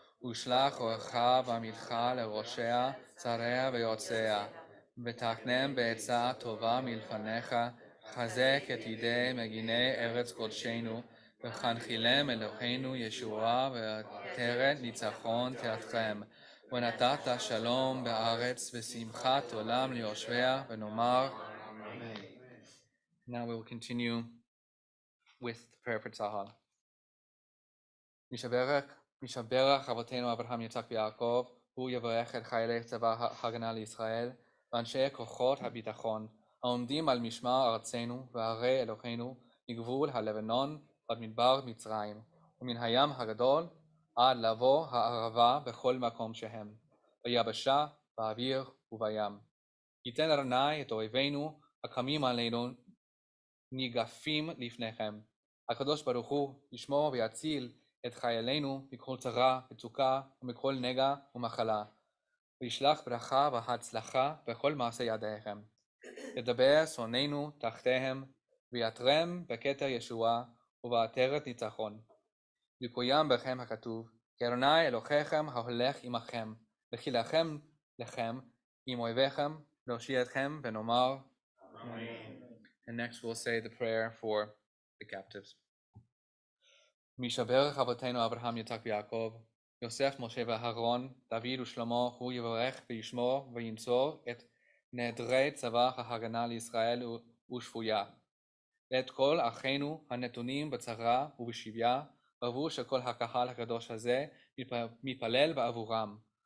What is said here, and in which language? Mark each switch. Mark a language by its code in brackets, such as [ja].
[he] ושלח אורך ועמיתך לראשיה, שריה ויועציה, ותקנם בעצה טובה מלפניך, חזק את ידי מגיני ארץ קודשנו, וכנחילם אלוהינו ישועה ועטרת ניצחון תעטכם, ונתת שלום בארץ ושמחת עולם ליושביה, ונאמר אמן. [en] Now we will continue with the prayer for Tzahal. [he] משברך אבותינו אברהם יצחק ויעקב, הוא יברך את חיילי צבא ההגנה לישראל, ואנשי כוחות הביטחון, העומדים על משמר ארצנו וערי אלוהינו, מגבול הלבנון עד מדבר מצרים, ומן הים הגדול עד לבוא הערבה בכל מקום שהם, ביבשה, באוויר ובים. ייתן אדוני את אויבינו הקמים עלינו ניגפים לפניכם. הקדוש ברוך הוא ישמור ויציל את חיילינו מכל צרה וצוקה ומכל נגע ומחלה, וישלח ברכה והצלחה בכל מעשה ידיהם. ידבר שונאינו תחתיהם, ויעטרם בכתר ישועה ובעטרת ניצחון. יקוים בכם הכתוב, כי אדוני אלוהיכם ההולך עמכם, וכילחם לכם עם אויביכם, להושיע אתכם, ונאמר אמן. [en] And next we'll say the prayer for the captives. [he] משברך אבותינו אברהם יצחק ויעקב, יוסף משה ואהרון, דוד ושלמה, הוא יברך וישמור וינצור את נעדרי צבא ההגנה לישראל ושפויה, ואת כל אחינו הנתונים בצרה ובשביה, בעבור שכל הקהל הקדוש הזה מתפלל בעבורם.